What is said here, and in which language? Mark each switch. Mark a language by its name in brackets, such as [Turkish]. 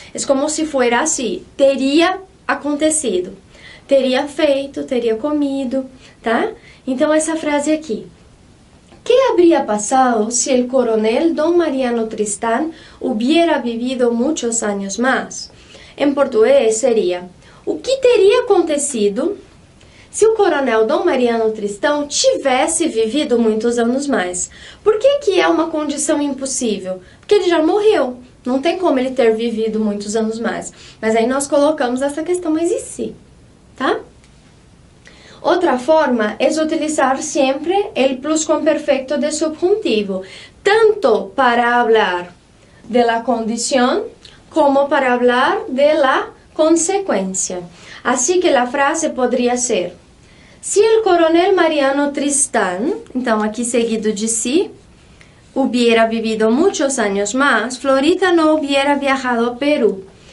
[Spanish] Es como si fuera así, [Portuguese] teria acontecido, teria feito, teria comido, tá? Então, essa frase aqui. [Spanish] ¿Qué habría pasado si el coronel Don Mariano Tristán hubiera vivido muchos años más? En português seria: [Portuguese] o que teria acontecido se o coronel Dom Mariano Tristão tivesse vivido muitos anos mais? Por que que é uma condição impossível? Porque ele já morreu. Não tem como ele ter vivido muitos anos mais. Mas aí nós colocamos essa questão, mas e se? Tá? [Spanish] Otra forma es utilizar siempre el pluscuamperfecto de subjuntivo, tanto para hablar de la condición como para hablar de la consecuencia. Así que la frase podría ser: si el coronel Mariano Tristán, [Portuguese] então aqui seguido de si, [Spanish] hubiera vivido muchos años más, Florita no hubiera viajado a Perú.